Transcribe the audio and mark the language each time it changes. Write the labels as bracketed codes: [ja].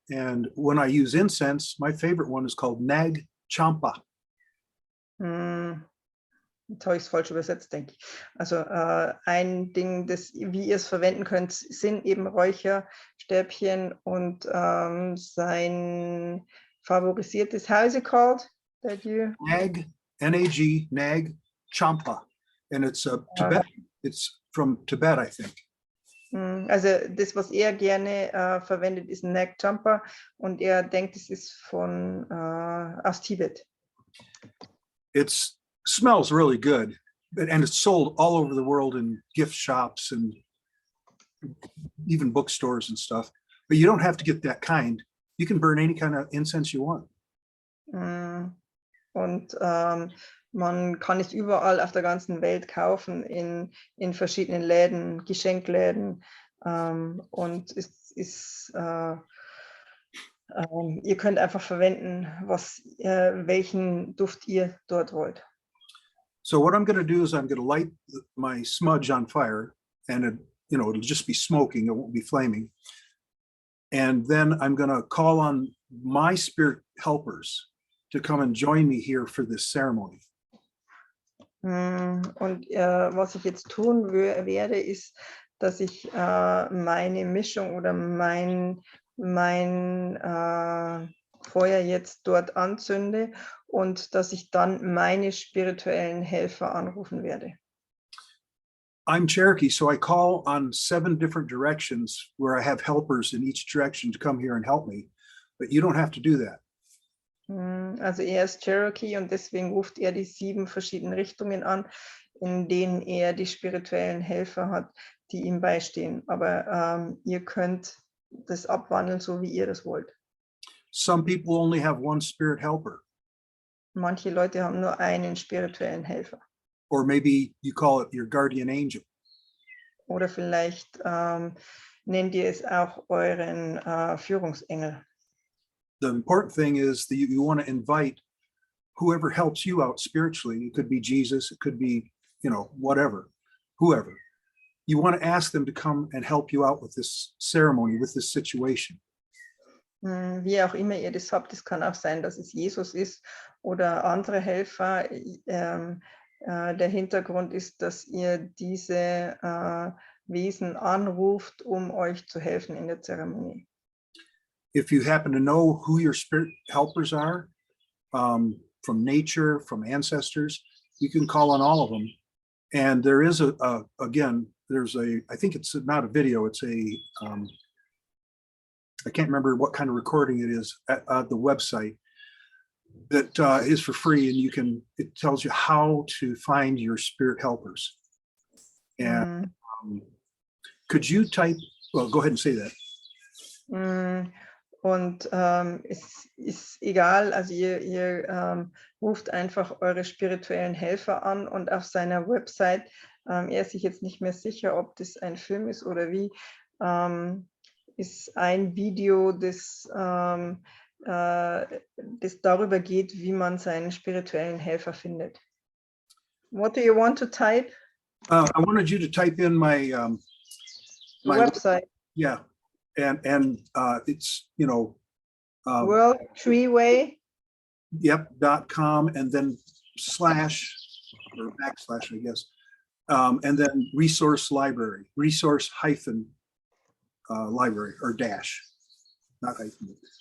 [en] And when I use incense, my favorite one is called Nag Champa. [de] Jetzt habe ich es falsch übersetzt, denke ich. Also ein Ding, wie ihr es verwenden könnt, sind eben Räucherstäbchen und sein favorisiertes, [en] how is it called? That you... Nag, N-A-G, Nag Champa. And it's Tibet. It's from Tibet, I think. [de] Also das, was er gerne verwendet, ist Nag Champa und er denkt, es ist aus Tibet. [en] It smells really good, and it's sold all over the world in gift shops and even bookstores and stuff. But you don't have to get that kind. You can burn any kind of incense you want. [de] Und man kann es überall auf der ganzen Welt kaufen, in verschiedenen Läden, Geschenkläden. Und es ist, ihr könnt einfach verwenden, welchen Duft ihr dort wollt. [en] So what I'm going to do is I'm going to light my smudge on fire, and it'll just be smoking. It won't be flaming. And then I'm going to call on my spirit helpers to come and join me here for this ceremony. [de] Und was ich jetzt tun werde, ist, dass ich meine Mischung oder mein Feuer jetzt dort anzünde und dass ich dann meine spirituellen Helfer anrufen werde. [en] I'm Cherokee, so I call on 7 different directions where I have helpers in each direction to come here and help me, but you don't have to do that. [de] Also er ist Cherokee und deswegen ruft er die 7 verschiedenen Richtungen an, in denen er die spirituellen Helfer hat, die ihm beistehen. Aber ihr könnt das abwandeln, so wie ihr das wollt. [en] Some people only have one spirit helper. [de] Manche Leute haben nur einen spirituellen Helfer. [en] Or maybe you call it your guardian angel. [de] Oder vielleicht nennt ihr es auch euren Führungsengel. [en] The important thing is that you want to invite whoever helps you out spiritually. It could be Jesus, it could be, whatever, whoever. You want to ask them to come and help you out with this ceremony, with this situation. [de] Wie auch immer ihr das habt, es kann auch sein, dass es Jesus ist oder andere Helfer. Der Hintergrund ist, dass ihr diese Wesen anruft, um euch zu helfen in der Zeremonie. [en] If you happen to know who your spirit helpers are, from nature, from ancestors, you can call on all of them. And there is I think it's not a video, it's I can't remember what kind of recording it is at the website that is for free, and it tells you how to find your spirit helpers. And could you type, well, go ahead and say that. [de] Und es ist egal, also ihr ruft einfach eure spirituellen Helfer an und auf seiner Website, er ist sich jetzt nicht mehr sicher, ob das ein Film ist oder wie, ist ein Video, das darüber geht, wie man seinen spirituellen Helfer findet. [en] What do you want to type? I wanted you to type in my website. Yeah, and it's World Treeway. Yep, .com, and then / or / I guess, and then resource library, resource hyphen library, or dash, not hyphen.